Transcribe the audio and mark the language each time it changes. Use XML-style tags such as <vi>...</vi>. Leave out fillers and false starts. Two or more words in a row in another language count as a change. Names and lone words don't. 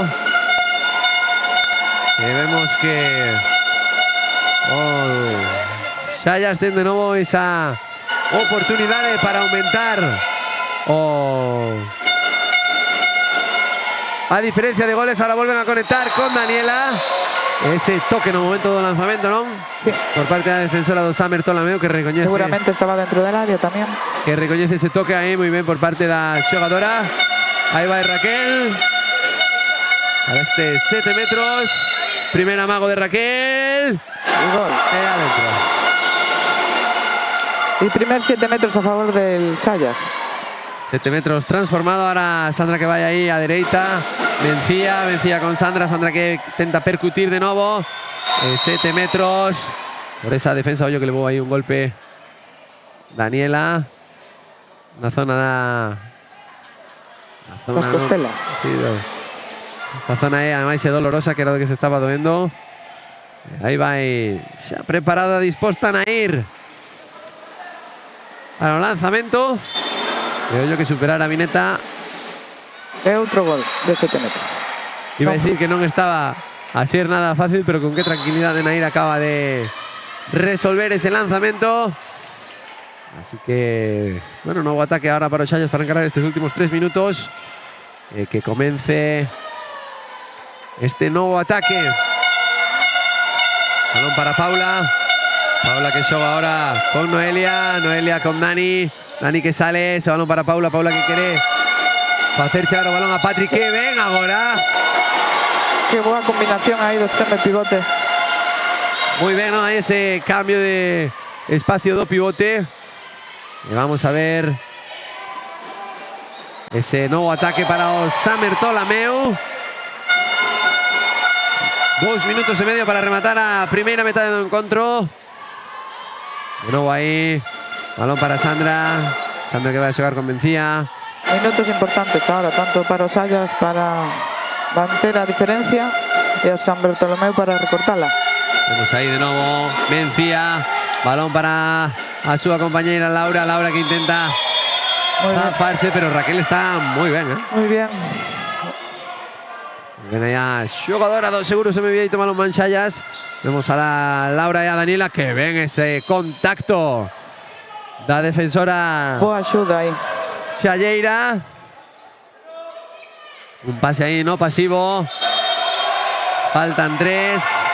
<gl>E vemos que Xallas ten de novo esa oportunidade para aumentar a diferencia de goles. Ahora volven a conectar con Daniela. Ese toque no momento do lanzamento, non? Sí. Por parte da defensora do Samer Tolameo, que recoñece...</gl> <es>Seguramente estaba dentro del área tamén.</es> <gl>Que recoñece ese toque aí moi ben por parte da xogadora. Aí vai Raquel. A este 7 metros.</gl> <es>Primer amago de Raquel. Y gol. Adentro. Y primer 7 metros a favor del Xallas.</es> <gl>7 metros transformado. Ahora Sandra que vai aí a dereita. Mencía con Sandra. Sandra que tenta percutir de novo. 7 metros. Por esa defensa, ollo que levou aí un golpe Daniela. Na zona</gl> <es>Las costelas.</es> <gl>Sí, esa zona é ademais é dolorosa, que era o que se estaba doendo. Aí vai xa preparada, disposta a ir para o lanzamento.</gl> <es>Creo yo que superar a Vineta.</es> <gl>É outro gol de 7 metros.</gl> <es>Iba a decir que</es> <gl>non estaba a ser</gl> <es>nada fácil, pero con qué tranquilidad de Nair acaba de resolver ese lanzamiento. Así que, bueno, nuevo ataque ahora para os Xallas para encarar estos últimos 3 minutos. Que comience este nuevo ataque. Balón para Paula.</es> <gl>Paula que xoga ahora con Noelia.</gl> <es>Noelia con Dani. Dani que sale. Ese balón para Paula. Paula que quiere</es> <gl>facer chegar o balón</gl> <es>a Patrick.</es> <gl>Que ven agora. Que boa combinación aí do extremo e pivote.</gl> <es>Muy bien, ¿no? Hay ese cambio de espacio do pivote. Y vamos a ver ese nuevo ataque para o Samer Ptolemeu.</es> <gl>2</gl> <es>minutos y medio</es> <gl>para rematar a primeira metade do encontro.</gl> <es>De nuevo aí, balón para Sandra.</es> <gl>Sandra que vai a xogar con Mencía. Minutos importantes ahora, tanto para os Xallas para manter a diferencia e o San Bartolomeu para recortala.</gl> <es>Vemos ahí de nuevo</es> <gl>Mencía. Balón para a súa compañeira Laura.</gl> <es>Laura que intenta zafarse, pero Raquel está muy bien, ¿eh? Muy bien. Ven allá,</es> <gl>xogadora do Seguro Semivieito Balonmán Xallas. Vemos a la Laura e a Daniela que ven ese contacto da defensora Boa axuda aí.</gl> <es>Xalleira. Un pase ahí no pasivo. Faltan 3.</es>